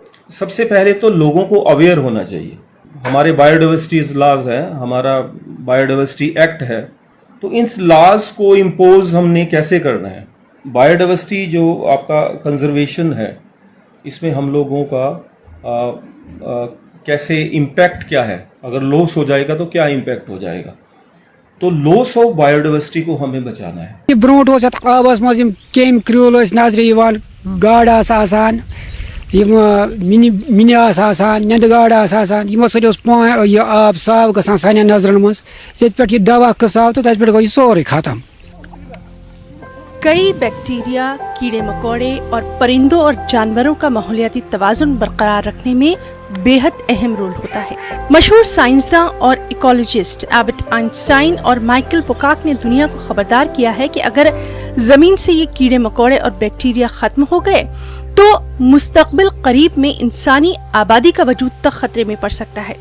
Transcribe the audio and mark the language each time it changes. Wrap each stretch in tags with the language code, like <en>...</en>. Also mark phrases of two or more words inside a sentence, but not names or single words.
<ur>سب سے پہلے تو لوگوں کو اویئر ہونا چاہیے۔ ہمارے</ur> <en>biodiversity laws</en> <ur>ہیں، ہمارا</ur> <en>biodiversity act</en> <ur>ہے، تو ان لاز کو امپوز ہم نے کیسے کرنا ہے. بائیوڈائیورسٹی جو آپ کا کنزرویشن ہے، اس میں ہم لوگوں کا کیسے امپیکٹ کیا ہے، اگر لاس ہو جائے گا تو کیا امپیکٹ ہو جائے گا، تو</ur> <en>loss of biodiversity</en> <ur>کو ہمیں بچانا ہے.</ur> <ks>ब्रोट आबस मज केम क्रूल नजर गाड़ आसान मिनी नंद गाड़ आसान सो आब साफ ग सान नजरन मज ये दवा कसाव तो तथ गो सोरे खत्म।</ks> <ur>کئی بیکٹیریا، کیڑے مکوڑے اور پرندوں اور جانوروں کا ماحولیاتی توازن برقرار رکھنے میں بے حد اہم رول ہوتا ہے. مشہور سائنسداں اور ایکولوجسٹ البرٹ آئنسٹائن اور مائیکل پوکاک نے دنیا کو خبردار کیا ہے کہ اگر زمین سے یہ کیڑے مکوڑے اور بیکٹیریا ختم ہو گئے تو مستقبل قریب میں انسانی آبادی کا وجود تک خطرے میں پڑ سکتا ہے.</ur>